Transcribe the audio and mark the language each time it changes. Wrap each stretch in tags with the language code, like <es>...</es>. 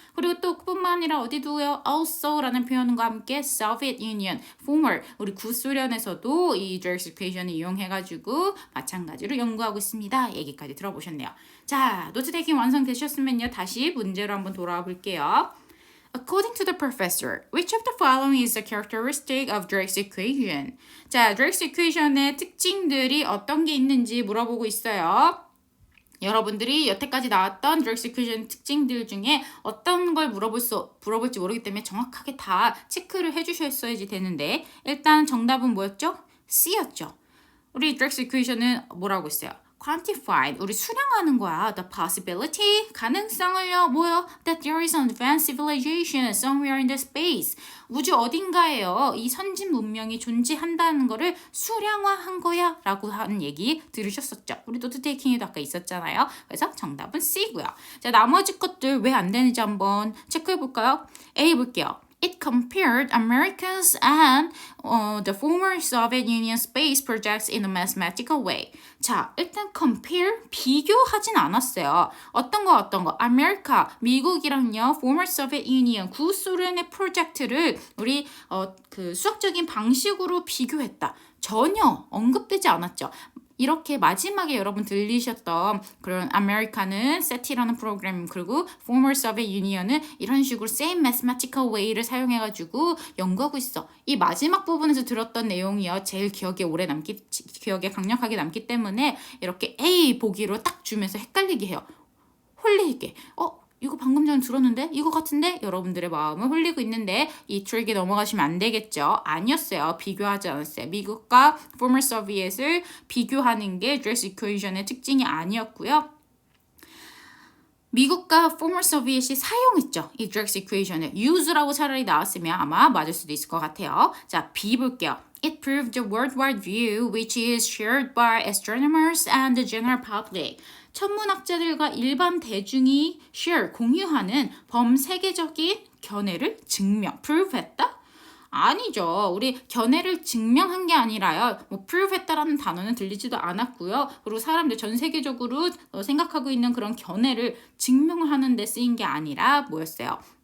<ko>그리고 또 뿐만 아니라 어디도요? also라는 표현과 함께 Soviet Union, former, 우리 구소련에서도 이 Drake's equation을 이용해가지고 마찬가지로 연구하고 있습니다. 얘기까지 들어보셨네요. 자, 노트 테이킹 완성되셨으면요. 다시 문제로 한번 돌아와 볼게요.</ko> <en>According to the professor, which of the following is a characteristic of Drake's equation?</en> <ko>자, Drake's equation의 특징들이 어떤 게 있는지 물어보고 있어요. 여러분들이 여태까지 나왔던 Drake's equation 특징들 중에 어떤 걸 물어볼지 모르기 때문에 정확하게 다 체크를 해주셨어야지 되는데 일단 정답은 뭐였죠? C였죠. 우리 Drake's equation은 뭐라고 했어요? quantified, 우리 수량하는 거야.</ko> <en>The possibility,</en> <ko>가능성을요. 뭐요?</ko> <en>That there is an advanced civilization somewhere in the space.</en> <ko>우주 어딘가에요. 이 선진 문명이 존재한다는 거를 수량화한 거야. 라고 하는 얘기 들으셨었죠. 우리 노트 테이킹에도 아까 있었잖아요. 그래서 정답은 C고요. 자, 나머지 것들 왜 안 되는지 한번 체크해 볼까요? A 볼게요.</ko> <en>It compared America's and the former Soviet Union space projects in a mathematical way.</en> <ko>자, 일단 compare, 비교하진 않았어요. 어떤 거? America, 미국이랑요, former Soviet Union, 구소련의 프로젝트를 우리 그 수학적인 방식으로 비교했다. 전혀 언급되지 않았죠. 이렇게 마지막에 여러분 들리셨던 그런 아메리카는 SETI라는 프로그램 그리고 former Soviet Union은 이런 식으로</ko> <en>same mathematical way</en> <ko>를 사용해가지고 연구하고 있어. 이 마지막 부분에서 들었던 내용이요. 제일 기억에 강력하게 남기 때문에 이렇게 A 보기로 딱 주면서 헷갈리게 해요. 홀리게. 이거 방금 전에 들었는데? 이거 같은데? 여러분들의 마음을 홀리고 있는데 이 트릭에 넘어가시면 안 되겠죠? 아니었어요. 비교하지 않았어요. 미국과 former Soviet을 비교하는 게 Drake's equation의 특징이 아니었고요. 미국과 former Soviet이 사용했죠. 이 Drake's equation을. use라고 차라리 나왔으면 아마 맞을 수도 있을 것 같아요. 자, B 볼게요.</ko> <en>It proved the worldwide view which is shared by astronomers and the general public.</en> <ko>천문학자들과 일반 대중이 공유하는 범세계적인 견해를 prove했다? 아니죠. 우리 견해를 증명한 게 아니라요. prove했다라는 단어는 들리지도 않았고요. 그리고 사람들 전 세계적으로 생각하고 있는 그런 견해를 증명하는 데 쓰인 게 아니라 뭐였어요?</ko>